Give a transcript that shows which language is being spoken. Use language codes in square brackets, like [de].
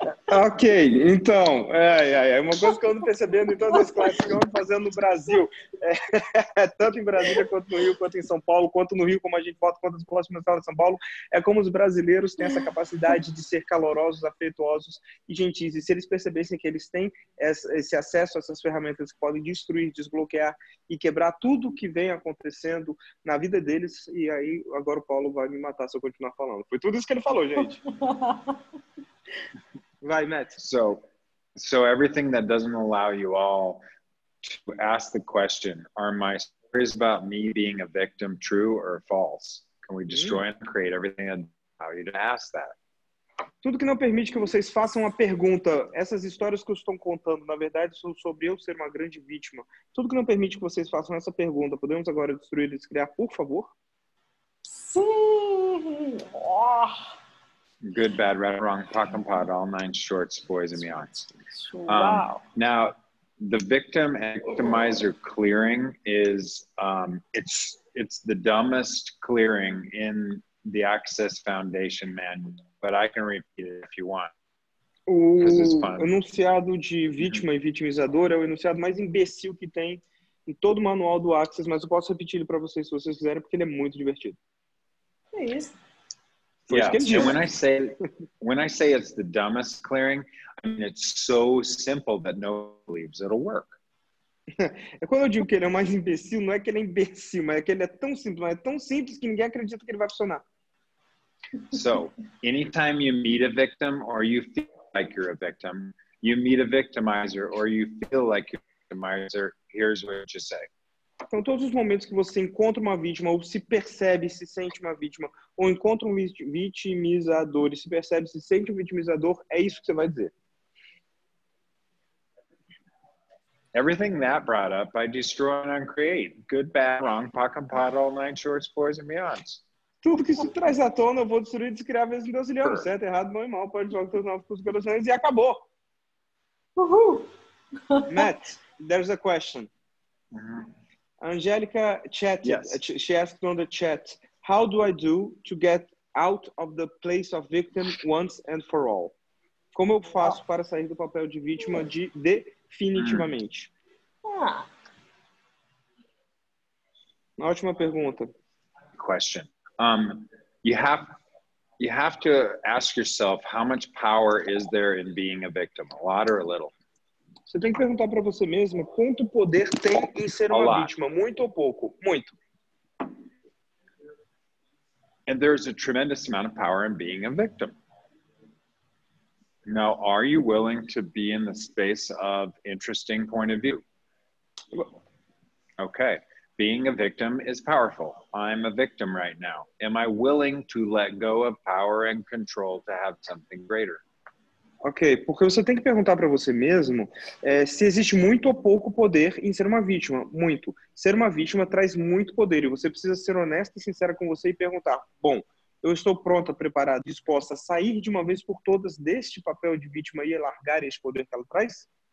[pt] Ok, então, é uma coisa que eu ando percebendo em todas as classes que eu ando fazendo no Brasil, tanto em Brasília quanto no Rio, quanto em São Paulo, quanto no Rio, como a gente bota quanto as próximas salas de São Paulo, é como os brasileiros têm essa capacidade de ser calorosos, afetuosos e gentis. E se eles percebessem que eles têm esse acesso a essas ferramentas que podem destruir, desbloquear e quebrar tudo que vem acontecendo na vida deles, e aí agora o Paulo vai me matar se eu continuar falando. Foi tudo isso que ele falou, gente. Vai, Matt. [en] So everything that doesn't allow you all to ask the question, are my stories about me being a victim true or false? Can we destroy and create everything that allow you to ask that? [pt] Tudo que não permite que vocês façam a pergunta, essas histórias que eu estou contando, na verdade, são sobre eu ser uma grande vítima. Tudo que não permite que vocês façam essa pergunta, podemos agora destruir e descriar, por favor? Sim! [en] Good, bad, right, wrong, POC and POD, all 9 shorts, boys and beyonds. Wow. Now, the victim and victimizer clearing is, it's the dumbest clearing in the Access Foundation manual, but I can repeat it if you want. [pt] O enunciado de vítima e vitimizador é o enunciado mais imbecil que tem em todo o manual do Access, mas eu posso repetir ele para vocês se vocês quiserem, porque ele é muito divertido. É isso. [en] Yeah, and when I say it's the dumbest clearing, I mean it's so simple that no one believes it'll work. [pt] É quando eu digo que ele é o mais imbecil, não é que ele é imbecil, mas é que ele é tão simples, mas é tão simples que ninguém acredita que ele vai funcionar. [en] So, anytime you meet a victim or you feel like you're a victim, you meet a victimizer or you feel like you're a victimizer, here's what you say. [pt] Então, todos os momentos que você encontra uma vítima, ou se percebe, se sente uma vítima, ou encontra um vitimizador e se percebe, se sente um vitimizador, é isso que você vai dizer. [en] Everything that brought up, I destroy and uncreate. Good, bad, wrong, POC and POD, all 9 shorts, boys and beyonds. [pt] Tudo que isso traz à tona, eu vou destruir e descriar vezes em Deus, certo, errado, bom e mal, pode jogar seus novos corações e acabou. Uhul! [en] Matt, there's a question. Angelica chatted, yes. She asked on the chat, how do I do to get out of the place of victim once and for all? [pt] Como eu faço para sair do papel de vítima definitivamente? Ótima pergunta. [en] Question. You have to ask yourself, how much power is there in being a victim? A lot or a little? [pt] Você tem que perguntar para você mesmo quanto poder tem em ser uma vítima, muito ou pouco? Muito. [en] And there's a tremendous amount of power in being a victim. Now, are you willing to be in the space of interesting point of view? Okay. Being a victim is powerful. I'm a victim right now. Am I willing to let go of power and control to have something greater? [pt] Ok, porque você tem que perguntar para você mesmo se existe muito ou pouco poder em ser uma vítima. Muito. Ser uma vítima traz muito poder e você precisa ser honesta e sincera com você e perguntar, bom, eu estou pronta, preparada, disposta a sair de uma vez por todas deste papel de vítima e largar esse poder que ela traz?